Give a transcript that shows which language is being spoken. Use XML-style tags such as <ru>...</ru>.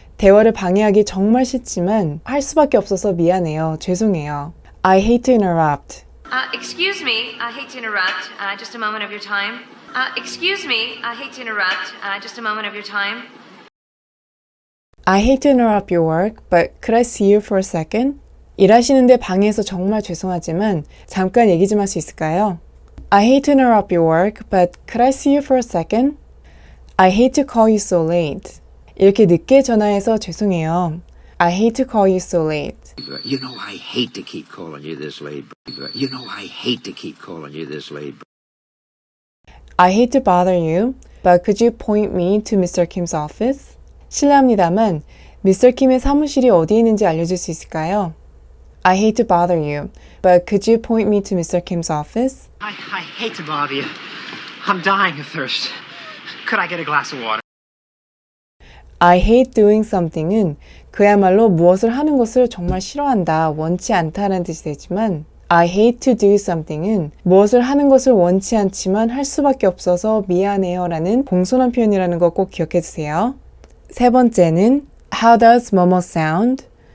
<ko>대화를 방해하기 정말 싫지만 할 수밖에 없어서 미안해요. 죄송해요.</ko> <en>I hate to interrupt. Excuse me, I hate to interrupt. Just a moment of your time. Excuse me, I hate to interrupt. Just a moment of your time. I hate to interrupt your work, but could I see you for a second?</en> <ko>일하시는데 방해해서 정말 죄송하지만 잠깐 얘기 좀 할 수 있을까요?</ko> <en>I hate to interrupt your work, but could I see you for a second? I hate to call you so late.</en> <ko>이렇게 늦게 전화해서 죄송해요.</ko> <en>I hate to call you so late. You know I hate to keep calling you this late. You know I hate to keep calling you this late. I hate to bother you, but could you point me to Mr. Kim's office?</en> <ko>실례합니다만</ko> <en>Mr.</en> <ko>Kim의 사무실이 어디에 있는지 알려줄 수 있을까요?</ko> <en>I hate to bother you, but could you point me to Mr. Kim's office? I hate to bother you. I'm dying of thirst. Could I get a glass of water? I hate doing something</en> <ko>은 그야말로 무엇을 하는 것을 정말 싫어한다, 원치 않다라는 뜻이 되지만</ko> <en>I hate to do something</en> <ko>은 무엇을 하는 것을 원치 않지만 할 수밖에 없어서 미안해요 라는 공손한 표현이라는 거 꼭 기억해 주세요. 세 번째는</ko> <en>How does</en> <ko>뭐뭐</ko> <en>sound?</en>